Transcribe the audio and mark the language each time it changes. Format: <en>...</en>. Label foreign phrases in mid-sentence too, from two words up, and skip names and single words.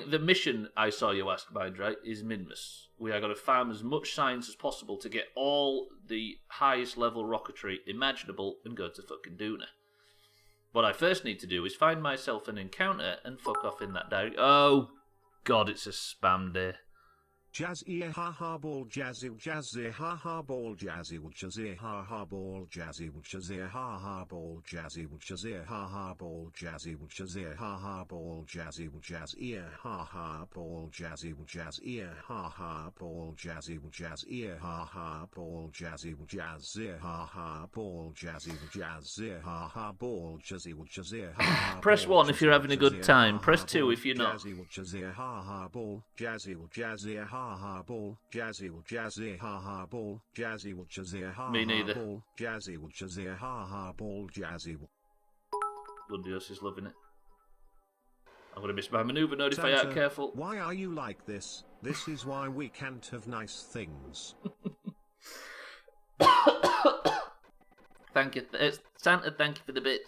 <en>The mission, I saw you ask, mind, right, is Minmus. We are going to farm as much science as possible to get all the highest level rocketry imaginable and go to fucking Duna. What I first need to do is find myself an encounter and fuck off in that direction. Oh, God, it's a spam day. Jazzy ha ha ball jazzy jazzy ha ha ball jazzy jazzy ha ha ball jazzy jazzy ha ha ball jazzy jazzy ha ha ball jazzy jazzy ha ha ball jazzy jazzy ha ha ball jazzy jazzy ha ha ball jazzy jazzy ha ha ball jazzy jazzy ha ha ball jazzy jazzy ha ha ball jazzy jazzy ha ha. Press 1 if you're having a good time. Press 2 if you're not. Jazzy ha ha ball jazzy jazzy ha ha ball jazzy will jazzy ha ha ball jazzy will jazzy ha Me neither. ball jazzy will jazzy ha ha ball jazzy will. Doomhaus is loving it. I'm gonna miss my maneuver node if I aren't careful. Why are you like this? This is why we can't have nice things. Thank you, Santa. Thank you for the bits.</en>